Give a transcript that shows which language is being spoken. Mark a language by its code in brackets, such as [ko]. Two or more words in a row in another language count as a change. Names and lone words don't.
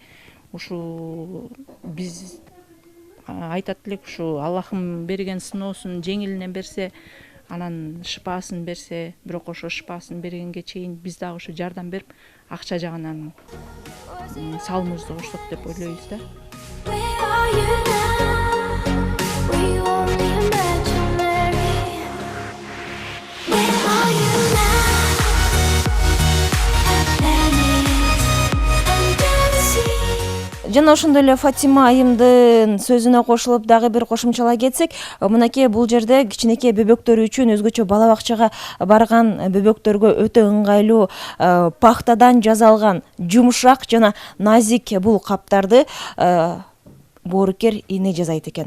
[ky] Ушу биз айтат элек, ушу Аллахым берген сыноосун жеңилинен берсе, анан шыпаасын берсе, бирок ошо шыпаасын бергенге чейин биз дагы ошо жардам берип, акча жагынан салымыбызды коштук деп ойлойбуз да. [en] Where are you now? We only imaginary. Where are you now? Atlantis under the sea. [ky] Жана ошондой эле Фатима айымдын сөзүнө кошулуп дагы бир кошумчалай кетсек, мынакей бул жерде кичинекей бөбөктөр үчүн өзгөчө бала бакчага барган бөбөктөргө өтө ыңгайлуу пахтадан жасалган жумшак жана назик бул каптарды боорукер эне жасайт экен.